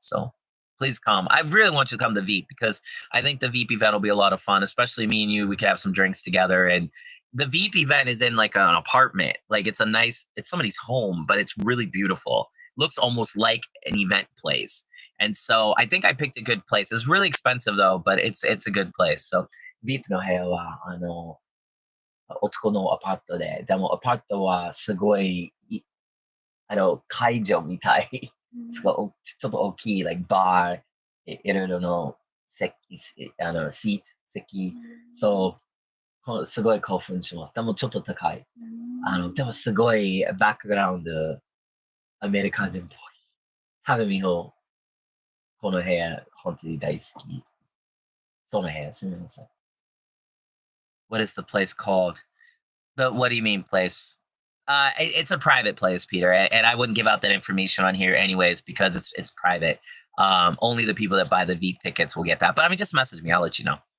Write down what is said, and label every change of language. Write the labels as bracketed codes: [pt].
[en] So please come. I really want you to come to Veep, because I think the Veep event will be a lot of fun, especially me and you. We could have some drinks together. And the Veep event is in like an apartment. Like it's somebody's home, but it's really beautiful. Looks almost like an event place. And so I think I picked a good place. It's really expensive though, but it's a good place. [ja] So Veep の部屋は男のアパートで、でもアパートはすごい会場みたい。ちょっと大きい [en] like bar、 [ja] いろいろの [en] seat [ja] 席。そう、すごい興奮します。でもちょっと高い。でもすごいバックグラウンド、アメリカ人っぽい。多分美穂、この部屋、本当に大好き。その部屋、すみません。 [en] What is the place called? What do you mean place? It's a private place, Peter, and I wouldn't give out that information on here anyways because it's private. Only the people that buy the VIP tickets will get that. But I mean, just message me. I'll let you know.